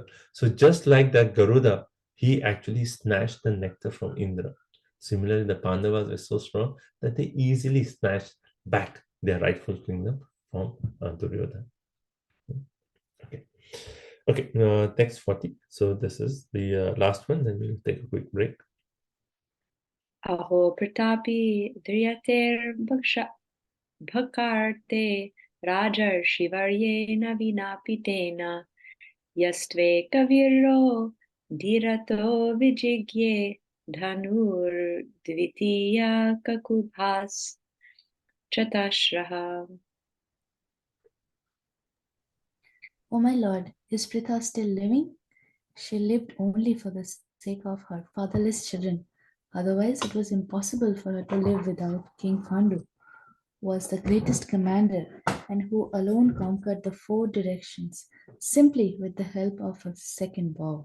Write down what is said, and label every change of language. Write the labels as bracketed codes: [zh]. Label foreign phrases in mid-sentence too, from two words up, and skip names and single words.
[en] So just like that Garuda, he actually snatched the nectar from Indra. Similarly, the Pandavas were so strong that they easily snatched back their rightful kingdom from Duryodhana. Okay, next 40. So this is the last one, then we'll take a quick break. [sa] Aho pratapi driyater bhakarte rajar shivaryena vinapitena yastve kaviro dhirato vijigye dhanur dvitiya kakubhas chatashraha. [en] O my lord, is Pritha still living? She lived only for the sake of her fatherless children. Otherwise, it was impossible for her to live without King Pandu, was the greatest commander and who alone conquered the 4 directions simply with the help of a second bow.